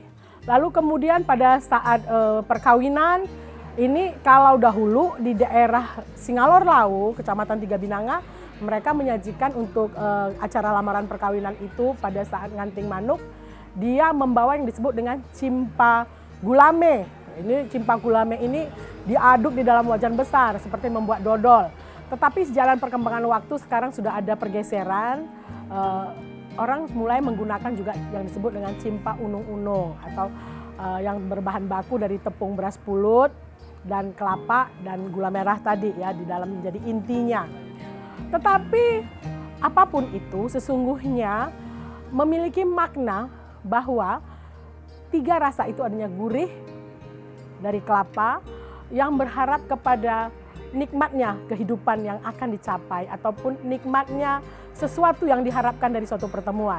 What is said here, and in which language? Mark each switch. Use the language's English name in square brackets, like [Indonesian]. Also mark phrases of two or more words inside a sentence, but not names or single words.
[Indonesian] Lalu kemudian pada saat perkawinan, ini kalau dahulu di daerah Singalor Lau, Kecamatan Tiga Binanga, mereka menyajikan untuk acara lamaran perkawinan itu pada saat [Batak Karo] nganting manuk, [Indonesian] dia membawa yang disebut dengan cimpa gulame. Ini cimpa gulame ini diaduk di dalam wajan besar seperti membuat dodol. Tetapi sejalan perkembangan waktu sekarang sudah ada pergeseran, orang mulai menggunakan juga yang disebut dengan cimpa unung-unung atau yang berbahan baku dari tepung beras pulut dan kelapa dan gula merah tadi ya di dalam menjadi intinya. Tetapi apapun itu sesungguhnya memiliki makna bahwa 3 rasa itu adanya gurih dari kelapa yang berharap kepada nikmatnya kehidupan yang akan dicapai ataupun nikmatnya sesuatu yang diharapkan dari suatu pertemuan.